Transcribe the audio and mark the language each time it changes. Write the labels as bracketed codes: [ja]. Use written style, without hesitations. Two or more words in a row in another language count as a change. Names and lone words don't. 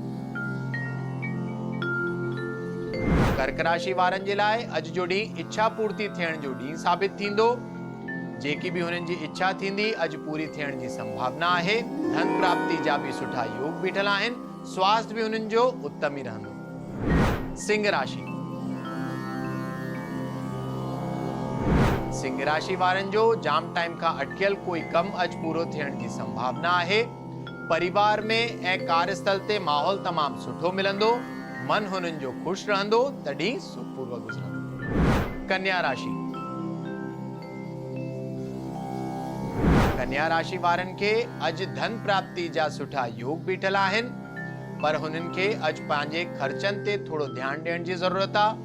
[sd] कर्क राशि वारनि जे लाइ अॼु जो ॾींहुं इच्छा पूर्ति थियण जो ॾींहुं साबित थींदो। जेकी भी हुननि जी इच्छा थींदी अॼु पूरी थियण जी संभावना आहे। धन प्राप्ति जा भी सुठा योग बीठल आहिनि। स्वास्थ्य भी हुननि जो उत्तम ही रहंदो। सिंह राशि। सिंह राशि वारनि जो जाम टाइम खां अटकियल कोई कम अॼु पूरो थियण जी संभावना आहे। परिवार में ऐं कार्यस्थल ते माहौल तमामु सुठो मिलंदो। मन हुननि जो खुश रहंदो। तॾहिं सुखपूर्वक गुज़रंदो। कन्या राशि। कन्या राशि वारनि खे अॼु धन प्राप्ति जा सुठा योग बीठल आहिनि, पर हुननि खे अॼु पंहिंजे खर्चनि ते थोड़ो ध्यानु ॾियण जी ज़रूरत आहे।